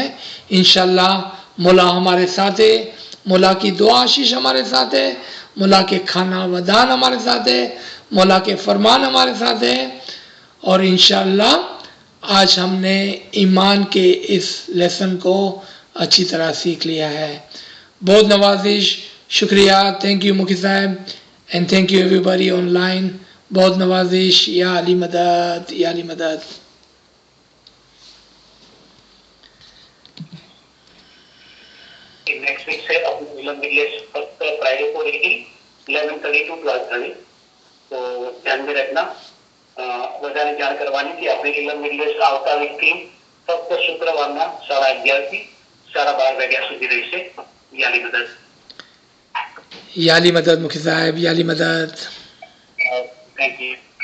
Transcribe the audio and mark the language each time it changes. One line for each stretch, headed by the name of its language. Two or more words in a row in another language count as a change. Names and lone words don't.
Urdu: انشاءاللہ مولا ہمارے ساتھ ہے، مولا کی دعا آشیش ہمارے ساتھ ہے، مولا کے کھانا ودان ہمارے ساتھ ہے، مولا کے فرمان ہمارے ساتھ ہے. اور انشاءاللہ آج ہم نے ایمان کے اس لیسن کو اچھی طرح سیکھ لیا ہے. بہت نوازش، شکریہ.
English: Thank you Mikki Sahab and thank you everybody online.
Urdu: بہت نوازش. یا علی مدد، یا علی مدد.
English: next week
Urdu: سے اپنی علم مجلس فرائیڈے کو رہے گی 11:30 to 12:30. تو دھیان میں رکھنا.
Gujarati: બધાને જાણ કરવાની કે આપણી ઇલમ મજલિસ આવતા વીકથી ફક્ત શુક્રવારના 11:30 થી 12:30 વાગ્યા સુધી રહેશે.
Urdu: یا علی مدد. یا علی مدد مکی صاحب، یا علی مدد.
English: thank you.